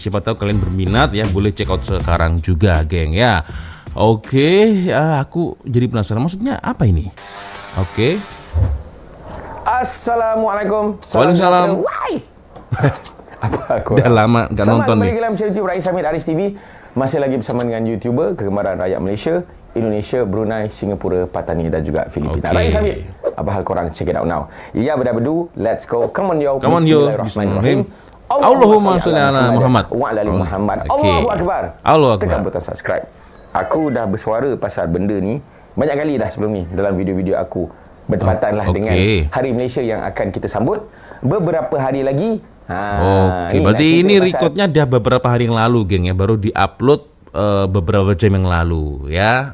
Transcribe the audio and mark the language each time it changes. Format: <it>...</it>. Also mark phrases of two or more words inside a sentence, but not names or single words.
<id>Siapa tahu kalian berminat ya, boleh</id> <en>check out</en> <id>sekarang juga, geng ya. Oke, aku jadi penasaran maksudnya apa ini? Oke. Assalamualaikum. Waalaikumsalam. Apa aku? Udah lama gak nonton nih.</id> <ms>Selamat dalam channel YouTube Riz Hamid Aris TV. Masih lagi bersama dengan YouTuber kegemaran rakyat Malaysia, Indonesia, Brunei, Singapura, Patani dan juga Filipina. Riz Hamid. Apa hal korang?</ms> <en>Check it out now. Ya, berdu, let's go. Come on yo.</en> <ar>بسم الله الرحمن الرحيم. اللهم صل على محمد وعلى آل محمد. الله أكبر. الله أكبر.</ar> <ms>Tekan butang subscribe. Aku dah bersuara pasal benda ni banyak kali dah sebelum ni dalam video-video aku. Bertepatan lah dengan Hari Malaysia yang akan kita sambut beberapa hari lagi.</ms> <id>Oke, berarti ini recordnya dah beberapa hari yang lalu, geng ya, baru diupload beberapa jam yang lalu ya.</id>